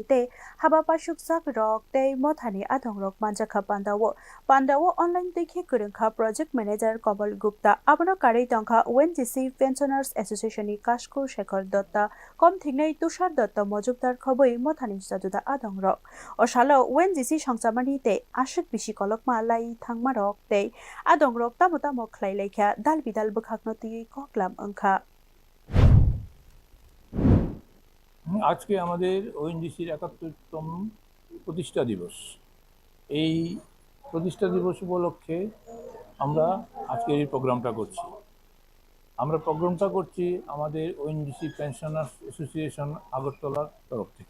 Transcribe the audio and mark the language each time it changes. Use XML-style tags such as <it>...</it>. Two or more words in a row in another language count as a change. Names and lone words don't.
<trp>te Habapashukjak Rok te Mothani Adong Rok Manjakha Panda wo online dekhe Kurungkha</trp> <en>Project Manager</en> <trp>Kobal Gupta Abono Kari Tongkha ONGC Pensioners Association ni Kashku Shekhar Dotta Kom Thingnai Tushar Dotta Mojubdar Khoboi Mothani Jajuda Adong Rok Oshalo ONGC Songchamani te ashik bishi kolokma lai thangma rok te adong rok tamo khlai lekha dal bidal bukhakno ti koklam angkha</trp> <bn>আজকে আমাদের ওএনজিসির ৭১তম প্রতিষ্ঠা দিবস। এই প্রতিষ্ঠা দিবস উপলক্ষে আমরা আজকের এই প্রোগ্রামটা করছি। আমরা প্রোগ্রামটা করছি আমাদের ওএনজিসি পেনশনার্স অ্যাসোসিয়েশন আগরতলার তরফ থেকে।</bn>